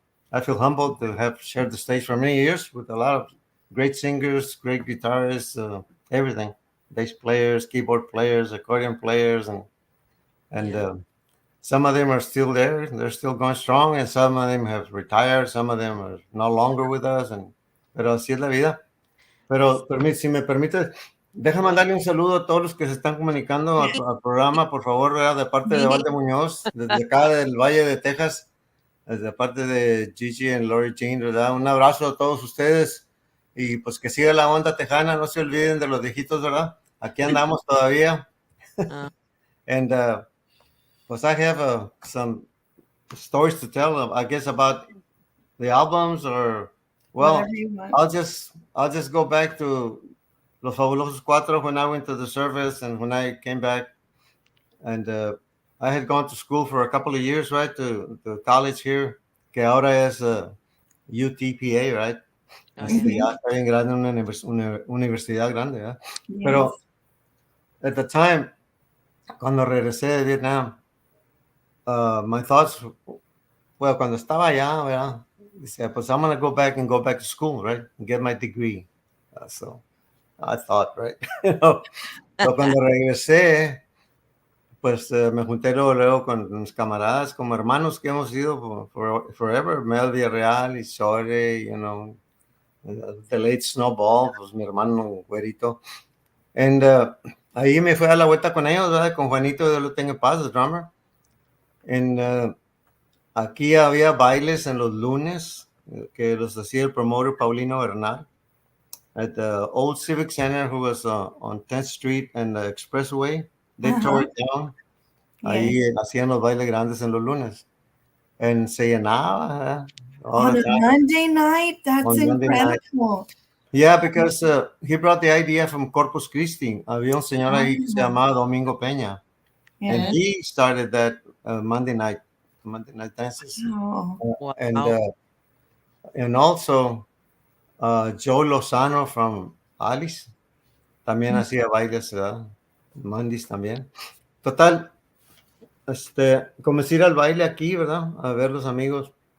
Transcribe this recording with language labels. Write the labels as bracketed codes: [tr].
[en] I feel humbled to have shared the stage for many years with a lot of great singers, great guitarists, everything, bass players, keyboard players, accordion players, and Yeah. some of them are still there. They're still going strong, and some of them have retired. Some of them are no longer with us, [es] pero así es la vida. Pero si me permite, déjame mandarle un saludo a todos los que se están comunicando al programa, por favor, ¿verdad? De parte de Balde Munoz, desde acá del Valle de Texas, desde parte de Gigi y Lori Jean, ¿verdad? Un abrazo a todos ustedes y pues que siga la onda tejana, no se olviden de los viejitos, ¿verdad? Aquí andamos todavía. [en] And [es] pues [en] I have some stories to tell, I guess, about the albums, or well, I'll just go back to Los Fabulosos Cuatro when I went to the service and when I came back, and I had gone to school for a couple of years, right, to college here, [es] que ahora es UTPA, [en] right? [es] Ya está bien grande, una universidad grande, ¿verdad? [en] Yes. [es] Pero [en] at the time, [es] cuando regresé de Vietnam, [en] my thoughts, well, [es] cuando estaba allá, ¿verdad? Dice, pues [en] I'm going to go back to school, right? And get my degree. So I thought, right? [es] So cuando regresé, pues me junté luego con mis camaradas, como hermanos que hemos sido [en] forever. [es] Mel Villarreal y Shore, [en] the late [es] Snowball, pues mi hermano güerito. [en] And [es] ahí me fui a la vuelta con ellos, ¿verdad? Con Juanito, Dios lo tenga en paz, [en] the drummer. And [es] aquí había bailes en los lunes que los hacía el [en] promoter Paulino Bernal at the old Civic Center, who was on 10th Street and the Expressway. They tore it down. Yeah. [es] Ahí hacían los bailes grandes en los lunes. [en] And [es] se llenaba. [en] On a Monday night? That's incredible. Night. Yeah, because he brought the idea from Corpus Christi. [es] Había un señor ahí que se llamaba Domingo Peña. [en] Yeah. And he started that Monday night dances. Oh. Wow. And also Joe Lozano from Alice [es] también hacía bailes, [en] Mondays [es] también. Total, comencé a ir al baile aquí, ¿verdad? A ver los amigos.